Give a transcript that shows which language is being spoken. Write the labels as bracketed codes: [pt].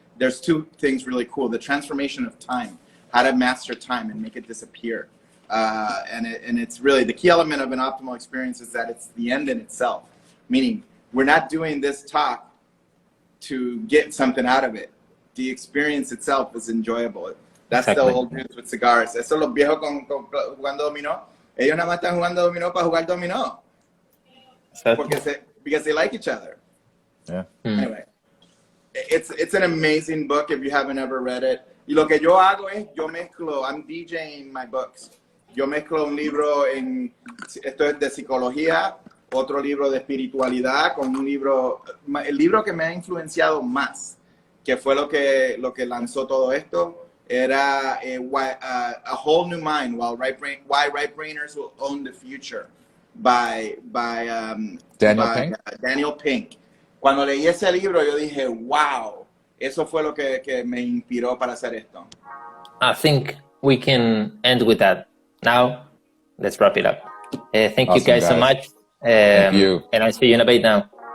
[en] There's two things really cool. The transformation of time, how to master time and make it disappear. And it's really the key element of an optimal experience is that it's the end in itself. Meaning, we're not doing this talk to get something out of it. The experience itself is enjoyable. That's the whole truth with cigars. [es] Eso los viejos jugando dominó. Ellos nada más están jugando dominó para jugar dominó. [en] Because they like each other. Yeah. Anyway, it's an amazing book if you haven't ever read it. [es] Y lo que yo hago es, yo mezclo, [en] I'm DJing my books. [es] Yo mezclo un libro esto es de psicología, otro libro de espiritualidad, con un libro, el libro que me ha influenciado más, que fue lo que lanzó todo esto, era A Whole New Mind, Why Right Brainers Will Own the Future, by Daniel Pink. Cuando leí ese libro, yo dije, wow, eso fue lo que me inspiró para hacer esto. [en] I think we can end with that. Now, let's wrap it up. Thank you guys so much. Thank you. And I'll see you in a bit now.